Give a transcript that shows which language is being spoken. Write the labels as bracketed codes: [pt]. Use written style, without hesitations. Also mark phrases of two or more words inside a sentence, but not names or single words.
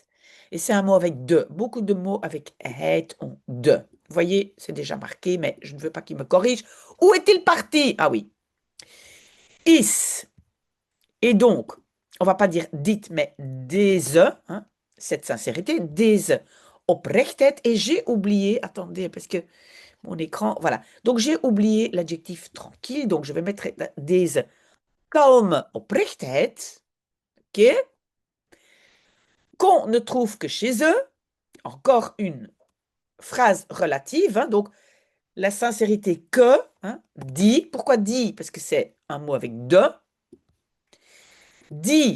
[fr] Et c'est un mot avec de. Beaucoup de mots avec heid ont de. Vous voyez, c'est déjà marqué, mais je ne veux pas qu'il me corrige. Où est-il parti? Ah oui. Is. Et donc, on va pas dire dites, mais deze, hein, cette sincérité, [nl] deze oprechtheid. [fr] Et j'ai oublié, attendez, parce que mon écran, voilà. Donc, j'ai oublié l'adjectif tranquille, donc je vais mettre [nl] deze kalme oprechtheid, [fr] ok, qu'on ne trouve que chez eux. Encore une phrase relative, hein, donc la sincérité que, hein, dit. Pourquoi dit? Parce que c'est un mot avec de. Dit.